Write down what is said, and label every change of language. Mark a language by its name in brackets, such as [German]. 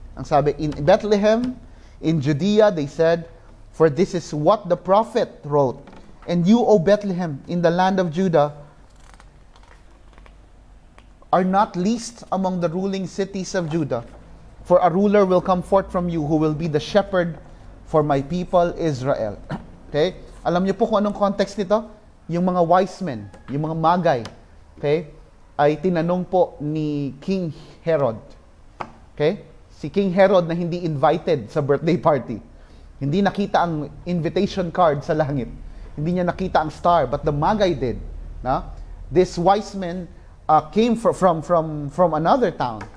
[Filipino] Ang sabi, [English] in Bethlehem, in Judea, they said, "For this is what the prophet wrote. And you, O Bethlehem, in the land of Judah, are not least among the ruling cities of Judah. For a ruler will come forth from you who will be the shepherd for my people Israel." [Filipino] Okay? Alam niyo po kung anong context nito? Yung mga wise men, yung mga magay, okay, ay tinanong po ni King Herod. Okay? Si King Herod na hindi invited sa birthday party. Hindi nakita ang invitation card sa langit. Hindi niya nakita ang star, [English] but the Magi did. [Filipino] No? [English] These wise men came from another town.